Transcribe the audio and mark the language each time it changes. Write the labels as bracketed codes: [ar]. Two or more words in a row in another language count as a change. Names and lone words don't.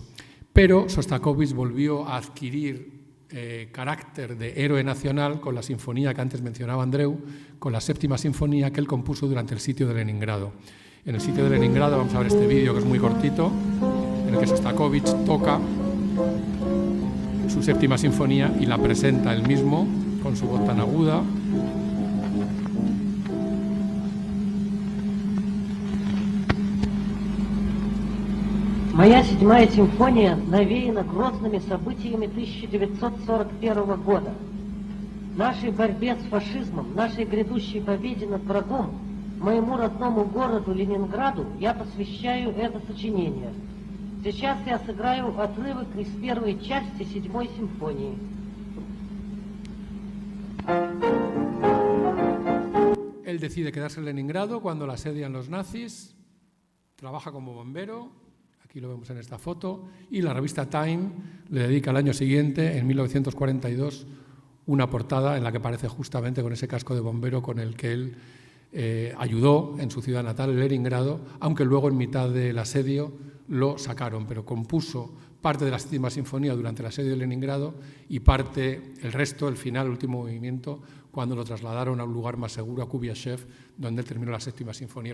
[es] Pero Sostakovich volvió a adquirir carácter de héroe nacional con la sinfonía que antes mencionaba Andreu, con la Séptima Sinfonía que él compuso durante el sitio de Leningrado. en el sitio de Leningrado. Vamos a ver este vídeo que es muy cortito, en el que Shostakovich toca su séptima sinfonía y la presenta él mismo con su voz tan aguda. [ru] Моя седьмая симфония навеяна грозными событиями 1941 года. Нашей борьбе с фашизмом, нашей грядущей победе над врагом, моему родному городу Ленинграду я посвящаю это сочинение. Сейчас я сыграю отрывок из первой части седьмой симфонии. [es] Él decide quedarse en Leningrado cuando la asedian los nazis, trabaja como bombero, aquí lo vemos en esta foto, y la revista Time le dedica al año siguiente, en 1942, una portada en la que aparece justamente con ese casco de bombero con el que él ayudó en su ciudad natal, Leningrado, aunque luego en mitad del asedio lo sacaron, pero compuso parte de la séptima sinfonía durante el asedio de Leningrado y parte, el resto, el final, el último movimiento, cuando lo trasladaron a un lugar más seguro, a Kubiachev, donde él terminó la séptima sinfonía.